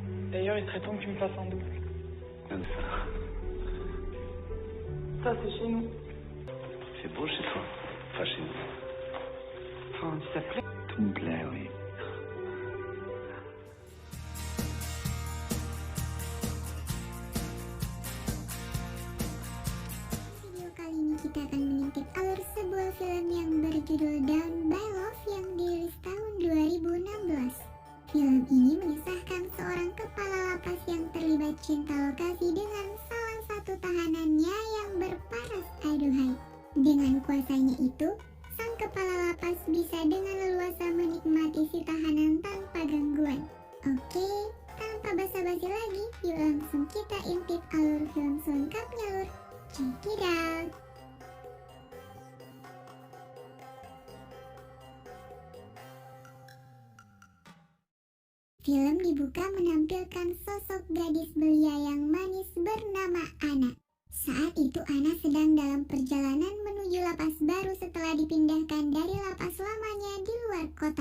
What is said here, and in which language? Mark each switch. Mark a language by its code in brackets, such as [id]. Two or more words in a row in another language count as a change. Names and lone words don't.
[fr] D'ailleurs, il serait temps que tu me fasses un double. Comme ça. Ça, c'est chez nous. C'est beau chez toi. Enfin, chez nous. Enfin, ça te plaît? Tout me plaît, oui. [id] Video kali ini kita akan mengintip alur sebuah film yang berjudul Down by Love yang dirilis tahun 2016. Film ini mengisahkan seorang kepala lapas yang terlibat cinta lokasi dengan salah satu tahanannya yang berparas aduhai. Dengan kuasanya itu, sang kepala lapas bisa dengan leluasa menikmati si tahanan tanpa gangguan. Oke, tanpa basa-basi lagi, yuk langsung kita intip alur film selengkapnya lur. [en] Check it out. [id] Film dibuka menampilkan sosok gadis belia yang manis bernama Ana. Saat itu Ana sedang dalam perjalanan menuju lapas baru setelah dipindahkan dari lapas lamanya di luar kota.